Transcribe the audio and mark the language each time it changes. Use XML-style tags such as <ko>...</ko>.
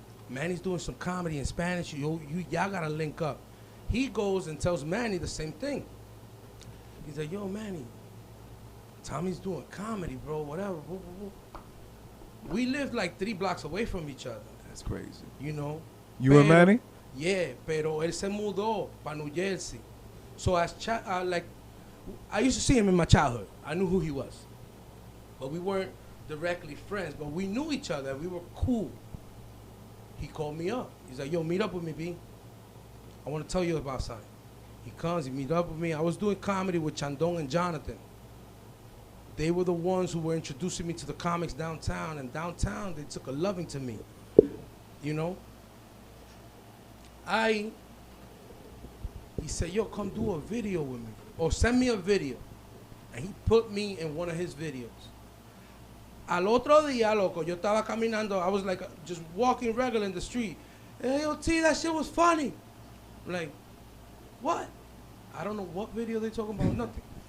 <en>Manny's doing some comedy in Spanish. Y'all gotta link up. He goes and tells Manny the same thing. He's like, yo, Manny, Tommy's doing comedy, bro, whatever. We lived like 3 blocks away from each other. That's crazy. You know? You and Manny?</en> <es>Yeah, pero él se mudó para New Jersey.</es> <en>So like, I used to see him in my childhood. I knew who he was. But we weren't directly friends, but we knew each other. We were cool. He called me up. He's like, yo, meet up with me, B. I want to tell you about something. He comes, he meet up with me. I was doing comedy with Chandong and Jonathan. They were the ones who were introducing me to the comics downtown, and downtown they took a loving to me. You know? He said, yo, come do a video with me. Or send me a video. And he put me in one of his videos.</en> <es>Al otro día, loco, yo estaba caminando.</es> <en>I was like just walking regular in the street. Hey, yo, T, that shit was funny. I'm like, what? I don't know what video they talking about, nothing.</en>